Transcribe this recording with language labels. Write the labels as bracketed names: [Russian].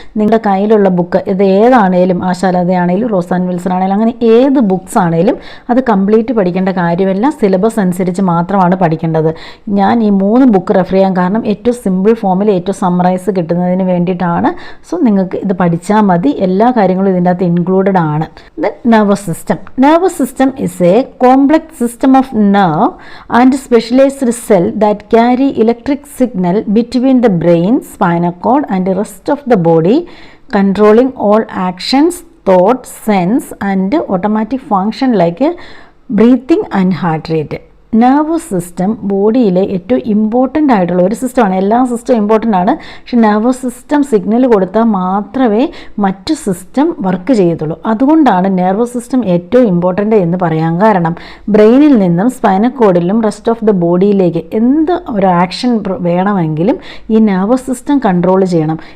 [Malayalam] നിങ്ങളുടെ കയ്യിലുള്ള ബുക്ക് ഇത് ഏതാണേലും, ആശാലതയാണേലും റോസ് ആൻഡ് വിൽസൺ ആണെങ്കിലും അങ്ങനെ ഏത് ബുക്സ് ആണേലും അത് കംപ്ലീറ്റ് പഠിക്കേണ്ട കാര്യമല്ല. സിലബസ് അനുസരിച്ച് മാത്രമാണ് പഠിക്കേണ്ടത്. ഞാൻ ഈ 3 ബുക്ക് റെഫർ ചെയ്യാൻ കാരണം ഏറ്റവും സിമ്പിൾ ഫോമിൽ ഏറ്റവും സമ്മറൈസ് കിട്ടുന്നതിന് വേണ്ടിയിട്ടാണ്. സോ നിങ്ങൾക്ക് ഇത് പഠിച്ചാൽ മതി. എല്ലാ കാര്യങ്ങളും ഇതിൻ്റെ അകത്ത് ഇൻക്ലൂഡഡ് ആണ്. Then nervous system. [English] Nervous system is a complex system of nerve and specialized cell that carry electric signal between the brain, spinal cord and the rest of the body, controlling all actions, thoughts, sense and automatic function like breathing and heart rate. [Malayalam] Nervous system ബോഡിയിലെ ഏറ്റവും important ആയിട്ടുള്ള ഒരു സിസ്റ്റമാണ്. എല്ലാ സിസ്റ്റവും important ആണ്. പക്ഷെ nervous system signal കൊടുത്താൽ മാത്രമേ മറ്റു സിസ്റ്റം വർക്ക് ചെയ്യത്തുള്ളൂ. അതുകൊണ്ടാണ് നെർവസ് സിസ്റ്റം ഏറ്റവും ഇമ്പോർട്ടൻ്റ് എന്ന് പറയാൻ കാരണം. ബ്രെയിനിൽ നിന്നും സ്പൈനൽ കോഡിലും റെസ്റ്റ് ഓഫ് ദ ബോഡിയിലേക്ക് എന്ത് ഒരു ആക്ഷൻ വേണമെങ്കിലും ഈ നെർവസ് സിസ്റ്റം കൺട്രോൾ ചെയ്യണം.